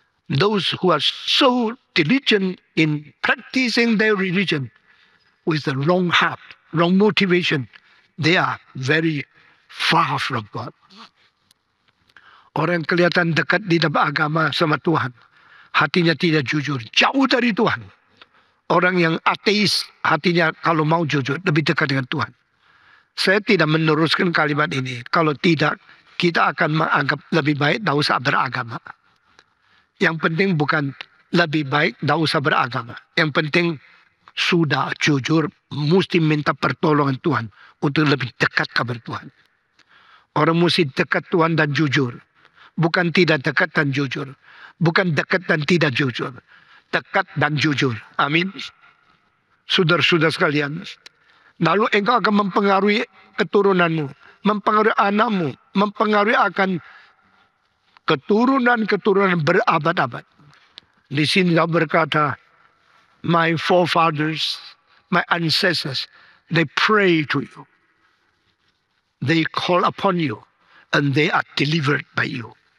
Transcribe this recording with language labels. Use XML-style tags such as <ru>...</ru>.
<en>Those who are so diligent in practicing their religion with the wrong heart, wrong motivation, they are very far from God.</en> <id>Orang yang kelihatan dekat di dalam agama sama Tuhan, hatinya tidak jujur, jauh dari Tuhan. Orang yang ateis, hatinya kalau mau jujur, lebih dekat dengan Tuhan. Saya tidak meneruskan kalimat ini. Kalau tidak, kita akan menganggap lebih baik tidak usah beragama. Yang penting bukan lebih baik tidak usah beragama. Yang penting sudah jujur, mesti minta pertolongan Tuhan untuk lebih dekat kepada Tuhan. Orang mesti dekat Tuhan dan jujur. Bukan tidak dekat dan jujur. Bukan dekat dan tidak jujur. Dekat dan jujur. Amin. saudara-saudara sekalian. Lalu engkau akan mempengaruhi keturunanmu, mempengaruhi anakmu, mempengaruhi akan keturunan-keturunan berabad-abad. Di sini dia berkata,</id> <en>my forefathers, my ancestors, they pray to you. They call upon you and they are delivered by you.</en>